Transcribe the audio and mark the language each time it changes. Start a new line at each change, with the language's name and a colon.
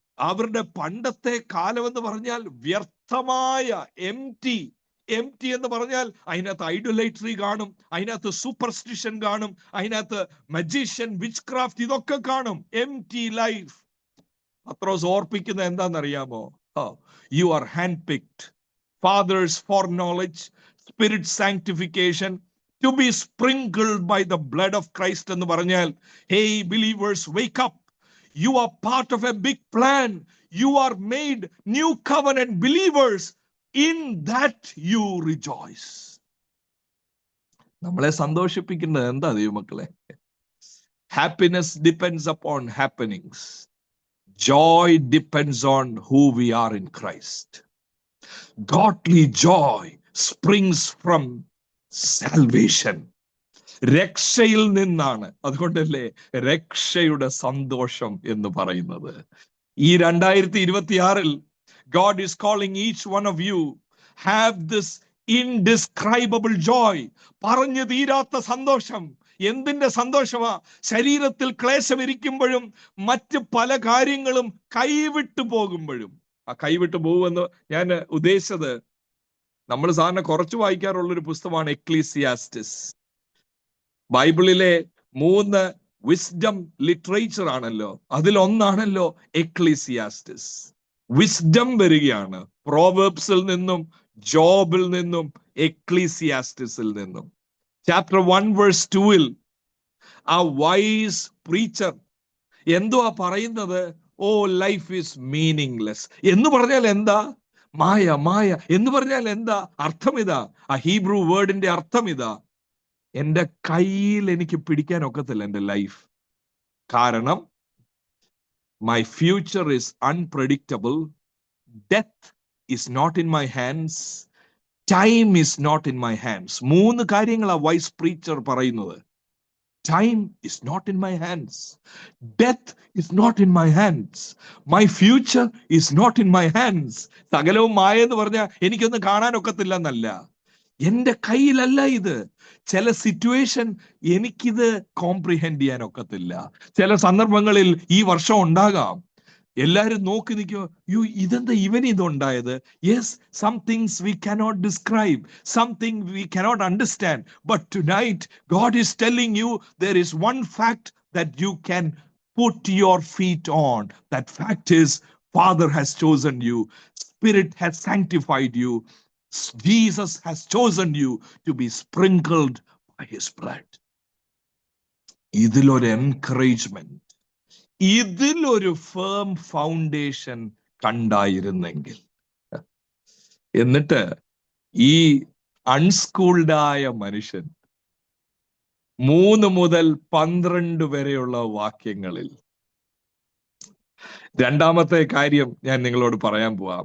Malayalam: അവരുടെ പണ്ടത്തെ കാലമെന്ന് പറഞ്ഞാൽ വ്യർത്ഥമായ എംറ്റി എന്ന് പറഞ്ഞാൽ അതിനകത്ത് ഐഡോലൈട്രി കാണും, അതിനകത്ത് സൂപ്പർസ്റ്റിഷൻ കാണും, അതിനകത്ത് മജീഷ്യൻ, വിച്ച് ക്രാഫ്റ്റ്, ഇതൊക്കെ കാണും. എംറ്റി ലൈഫ്. പത്രോസ് ഓർപ്പിക്കുന്ന എന്താണെന്നറിയാമോ?
English: you are hand picked, father's foreknowledge, spirit sanctification, to be sprinkled by the blood of Christ
Malayalam: എന്ന് പറഞ്ഞാൽ,
English: Hey believers, wake up. You are part of a big plan. You are made new covenant believers. In that you rejoice.
Malayalam: നമ്മളെ സന്തോഷിപ്പിക്കുന്നത് എന്താ ദൈവമക്കളെ?
English: Happiness depends upon happenings. Joy depends on who we are in Christ. Godly joy springs from salvation.
Malayalam: രക്ഷയിൽ നിന്നാണ്. അതുകൊണ്ടല്ലേ രക്ഷയുടെ സന്തോഷം എന്ന് പറയുന്നത്. ഈ 2026-ൽ
English: God is calling each one of you, have this indescribable joy.
Malayalam: പറഞ്ഞു തീരാത്ത സന്തോഷം. എന്തിന്റെ സന്തോഷമാ? ശരീരത്തിൽ ക്ലേശം ഇരിക്കുമ്പോഴും മറ്റ് പല കാര്യങ്ങളും കൈവിട്ടു പോകുമ്പോഴും. ആ കൈവിട്ടു പോകുമെന്ന് ഞാൻ ഉദ്ദേശിച്ചത്, നമ്മൾ സാധാരണ കുറച്ച് വായിക്കാറുള്ളൊരു പുസ്തകമാണ് എക്ലീസിയാസ്റ്റിസ്. ബൈബിളിലെ 3 വിസ്ഡം ലിറ്ററേച്ചർ ആണല്ലോ, അതിലൊന്നാണല്ലോ എക്ലീസിയാസ്റ്റിസ്. വിസ്ഡം വരികയാണ് പ്രോവേർബ്സിൽ നിന്നും, ജോബിൽ നിന്നും, എക്ലീസിയാസ്റ്റിസിൽ നിന്നും. ചാപ്റ്റർ 1:2 ആ വൈസ് പ്രീച്ചർ എന്തുവാ പറയുന്നത്?
English: oh life is meaningless
Malayalam: എന്ന് പറഞ്ഞാൽ എന്താ? മായ എന്ന് പറഞ്ഞാൽ എന്താ? അർത്ഥം ഇതാ, ആ ഹീബ്രു വേർഡിന്റെ അർത്ഥം ഇതാ, എന്റെ കയ്യിൽ എനിക്ക് പിടിക്കാൻ ഒക്കത്തില്ല എന്റെ ലൈഫ്. കാരണം
English: my future is unpredictable, death is not in my hands, time is not in my hands.
Malayalam: 3 കാര്യങ്ങളാ വൈസ് പ്രീച്ചർ പറയുന്നത്.
English: Time is not in my hands, death is not in my hands, my future is not in my hands.
Malayalam: സകലവും മായ എന്ന് പറഞ്ഞാൽ എനിക്കൊന്നും കാണാനൊക്കത്തില്ല എന്നല്ല, എന്റെ കയ്യിലല്ല ഇത്. ചില സിറ്റുവേഷൻ എനിക്കിത് കോംപ്രിഹെൻഡ് ചെയ്യാൻ ഒക്കത്തില്ല. ചില സന്ദർഭങ്ങളിൽ ഈ വർഷം ഉണ്ടാകാം, എല്ലാരും നോക്കി നിൽക്കുക, യോ ഇതെന്താ ഇവന് ഇതുണ്ടായത്?
English: Yes, some things we cannot describe, something we cannot understand, but tonight God is telling you there is one fact that you can put your feet on. That fact is, Father has chosen you, Spirit has sanctified you, Jesus has chosen you to be sprinkled by his blood.
Malayalam: ഇതിലൊരു encouragement, ഇതിലൊരു firm foundation കണ്ടായിരുന്നെങ്കിൽ. എന്നിട്ട് ഈ അൺസ്കൂൾഡായ മനുഷ്യൻ 3 മുതൽ 12 വരെയുള്ള വാക്യങ്ങളിൽ രണ്ടാമത്തെ കാര്യം ഞാൻ നിങ്ങളോട് പറയാൻ പോവാ.